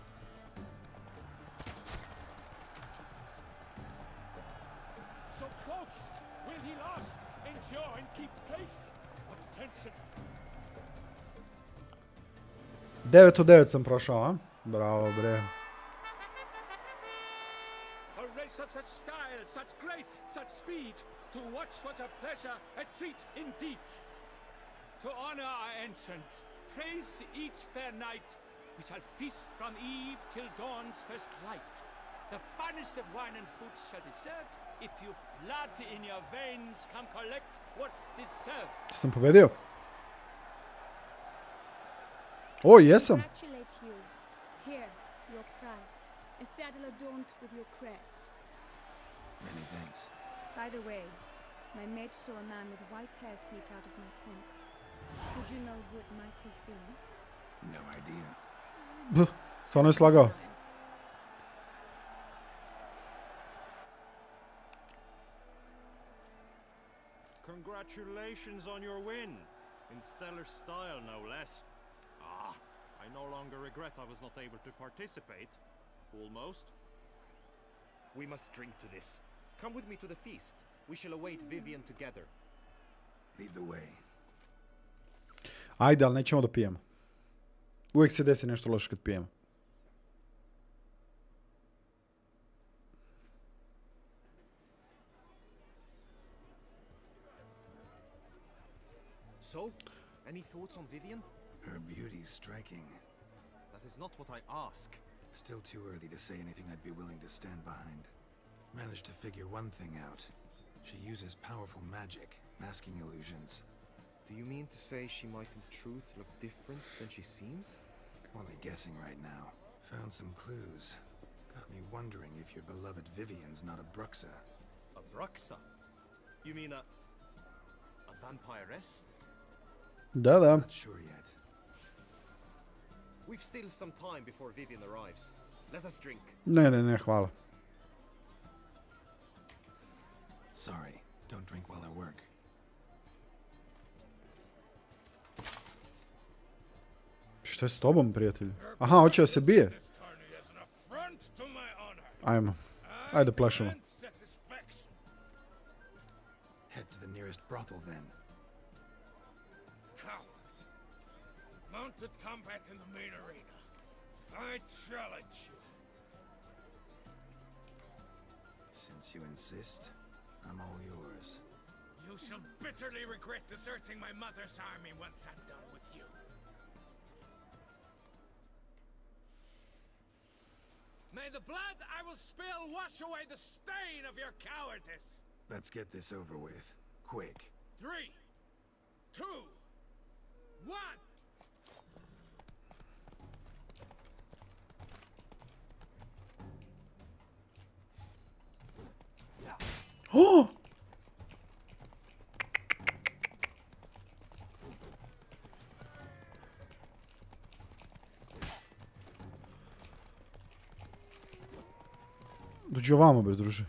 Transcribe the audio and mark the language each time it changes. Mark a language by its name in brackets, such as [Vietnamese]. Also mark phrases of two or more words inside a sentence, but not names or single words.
[English] So close! Will he last? Endure and keep pace? What tension! [Serbian] 9 od 9 sam prošao, a? Bravo, bre. [English] A race of such style, such grace, such speed. To watch was a pleasure, a treat indeed. To honor our entrance, praise each fair night. We shall feast from eve till dawn's first light. The finest of wine and food shall be served. If you've blood in your veins, come collect what's deserved. [Serbian] Sam pobedio? O, jesam. [English] Congratulate you. Here, your prize. A saddle adorned with your crest. Many thanks. By the way, my mate saw a man with white hair sneak out of my tent. Would you know who it might have been? No idea. [Serbian] Stvarno je slagao. [English] Congratulations on your win. In stellar style, no less. Ah, I no longer regret I was not able to participate. Almost. We must drink to this. Come with me to the feast. We shall await Vivian together. Lead the way. [Serbian] Ajde, ali nećemo da pijemo. Uvijek se desi nešto loše kad pijemo. [English] So, any thoughts on Vivian? Her beauty's striking. That is not what I ask. Still too early to say anything I'd be willing to stand behind. Managed to figure one thing out. She uses powerful magic, masking illusions. Do you mean to say she might in truth look different than she seems? Only guessing right now. Found some clues. Got me wondering if your beloved Vivian's not a Bruxa. A Bruxa? You mean a vampiress? [Serbian] Da, da. [English] Not sure yet. We've still some time before Vivian arrives. Let us drink. [Serbian] Ne, hvala. [English] Sorry, don't drink while I work. [Serbian] Šta je s tobom, prijatelju? Aha, hoće da se bije. Ajmo. Ajde, plašamo. [English] Head to the nearest brothel then. Coward. Mounted combat in the main arena. I challenge you. Since you insist, I'm all yours. You shall bitterly regret deserting my mother's army once I'm done with you. May the blood I will spill wash away the stain of your cowardice. Let's get this over with. Quick. 3, 2, 1. Oh! [Serbian] Dođi ovamo, bre, druže.